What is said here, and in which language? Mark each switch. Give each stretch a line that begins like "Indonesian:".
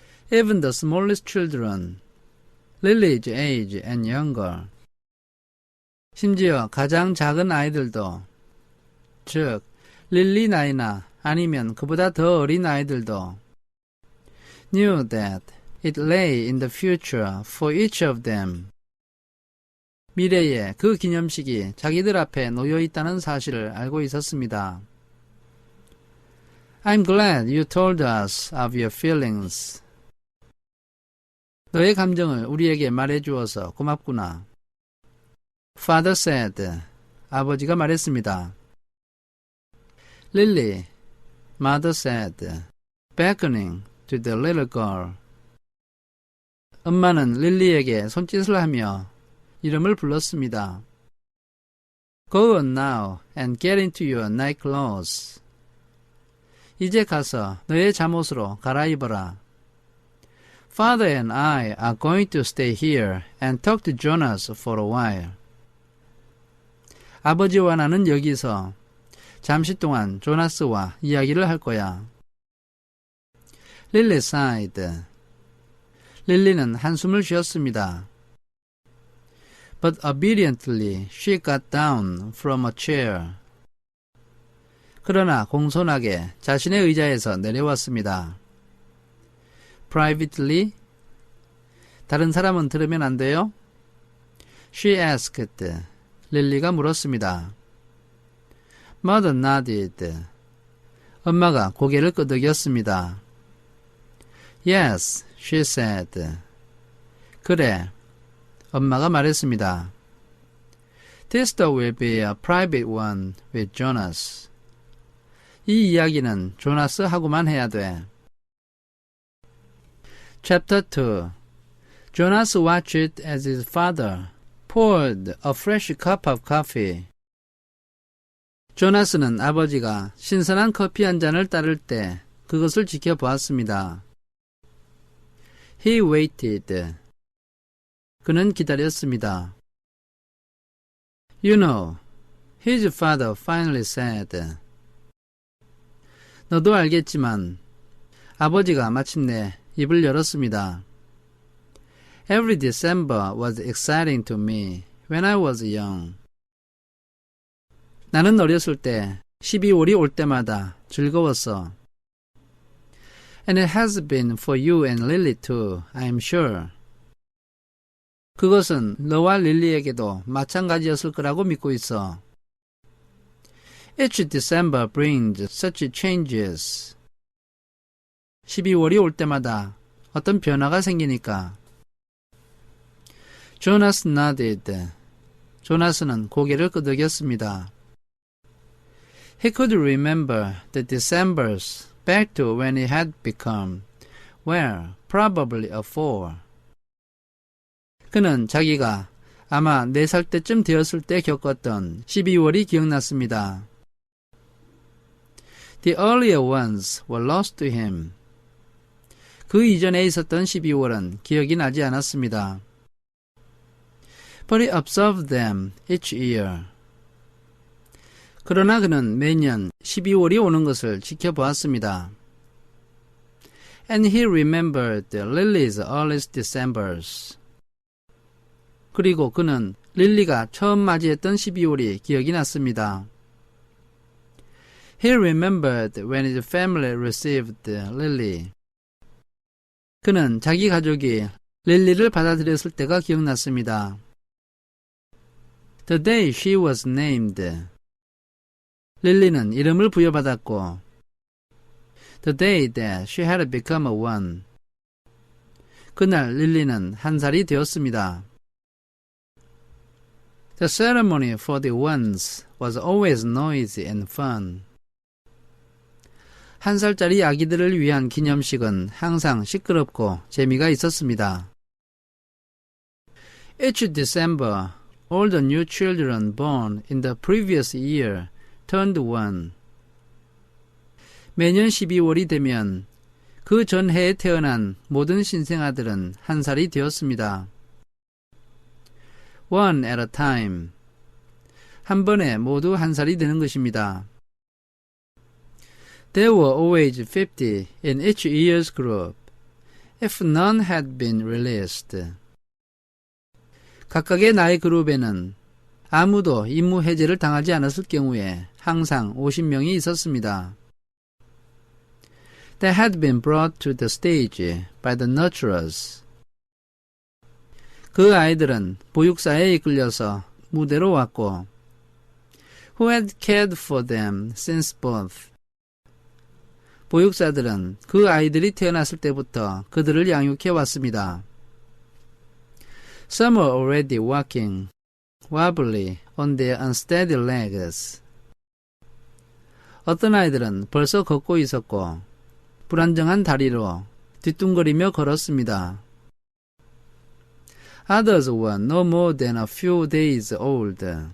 English: Even the smallest children, Lily's age and younger.
Korean: 심지어 가장 작은 아이들도, 즉 릴리 나이나 아니면 그보다 더 어린 아이들도
English: knew that it lay in the future for each of them.
Korean: 미래에 그 기념식이 자기들 앞에 놓여 있다는 사실을 알고 있었습니다.
English: I'm glad you told us of your feelings.
Korean: 너의 감정을 우리에게 말해주어서 고맙구나.
English: Father said.
Korean: 아버지가 말했습니다.
English: Lily, mother said, beckoning to the little girl.
Korean: 엄마는 릴리에게 손짓을 하며 이름을 불렀습니다.
English: Go on now and get into your night clothes.
Korean: 이제 가서 너의 잠옷으로 갈아입어라.
English: Father and I are going to stay here and talk to Jonas for a while.
Korean: 아버지와 나는 여기서 잠시 동안 조나스와 이야기를 할 거야.
English: Lily sighed.
Korean: 릴리는 한숨을 쉬었습니다.
English: But obediently she got down from a chair.
Korean: 그러나 공손하게 자신의 의자에서 내려왔습니다.
English: Privately?
Korean: 다른 사람은 들으면 안 돼요?
English: She asked.
Korean: 릴리가 물었습니다.
English: Mother nodded.
Korean: 엄마가 고개를 끄덕였습니다.
English: Yes, she said.
Korean: 그래. 엄마가 말했습니다.
English: This will be a private one with Jonas.
Korean: 이 이야기는 조나스하고만 해야 돼.
English: Chapter 2. Jonas watched as his father poured a fresh cup of coffee.
Korean: 조나스는 아버지가 신선한 커피 한 잔을 따를 때 그것을 지켜보았습니다.
English: He waited.
Korean: 그는 기다렸습니다.
English: You know, his father finally said.
Korean: 너도 알겠지만 아버지가 마침내 입을 열었습니다.
English: Every December was exciting to me when I was young.
Korean: 나는 어렸을 때 12월이 올 때마다 즐거웠어.
English: And it has been for you and Lily too, I'm sure.
Korean: 그것은 너와 릴리에게도 마찬가지였을 거라고 믿고 있어.
English: Each December brings such changes.
Korean: 12월이 올 때마다 어떤 변화가 생기니까.
English: Jonas nodded.
Korean: 조나스는 고개를 끄덕였습니다.
English: He could remember the Decembers back to when he had become, well, probably a 4.
Korean: 그는 자기가 아마 4살 때쯤 되었을 때 겪었던 12월이 기억났습니다.
English: The earlier ones were lost to him.
Korean: 그 이전에 있었던 12월은 기억이 나지 않았습니다.
English: But he observed them each year.
Korean: 그러나 그는 매년 12월이 오는 것을 지켜보았습니다.
English: And he remembered the Lily's earliest Decembers.
Korean: 그리고 그는 릴리가 처음 맞이했던 12월이 기억이 났습니다.
English: He remembered when his family received Lily.
Korean: 그는 자기 가족이 릴리를 받아들였을 때가 기억났습니다.
English: The day she was named.
Korean: 릴리는 이름을 부여받았고
English: The day that she had become a one.
Korean: 그날 릴리는 한 살이 되었습니다.
English: The ceremony for the ones was always noisy and fun.
Korean: 한 살짜리 아기들을 위한 기념식은 항상 시끄럽고 재미가 있었습니다.
English: Each December, all the new children born in the previous year turned one.
Korean: 매년 12월이 되면 그 전해에 태어난 모든 신생아들은 한 살이 되었습니다.
English: One at a time.
Korean: 한 번에 모두 한 살이 되는 것입니다.
English: There were always 50 in each year's group, if none had been released.
Korean: 각각의 나이 그룹에는 아무도 임무 해제를 당하지 않았을 경우에 항상 50명이 있었습니다.
English: They had been brought to the stage by the nurturers.
Korean: 그 아이들은 보육사에 이끌려서 무대로 왔고
English: who had cared for them since birth.
Korean: 보육사들은 그 아이들이 태어났을 때부터 그들을 양육해 왔습니다.
English: Some were already walking, wobbly on their unsteady legs.
Korean: 어떤 아이들은 벌써 걷고 있었고 불안정한 다리로 뒤뚱거리며 걸었습니다.
English: Others were no more than a few days old.